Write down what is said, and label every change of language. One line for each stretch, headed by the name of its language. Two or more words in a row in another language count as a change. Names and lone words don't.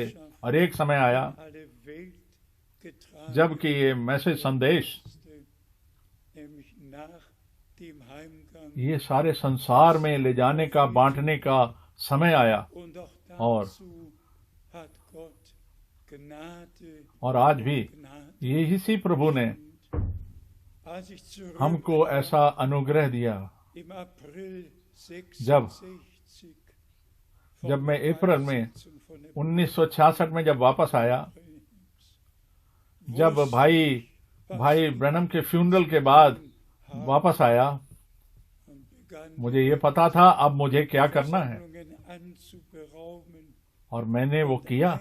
Hindi: और एक समय आया जबकि ये मैसेज, संदेश, ये सारे संसार में ले जाने का, बांटने का समय आया।
German: Gnade,
Hindi: और आज भी
German: Gnade.
Hindi: ये इसी प्रभु ने
German: Als ich zurück
Hindi: हमको ऐसा अनुग्रह दिया।
German: im April
Hindi: जब 66 जब मैं अप्रैल में 1966 में जब वापस आया, जब भाई ब्रैनम के फ्यूनरल के बाद वापस आया, मुझे ये पता था अब मुझे क्या करना है, और मैंने वो किया।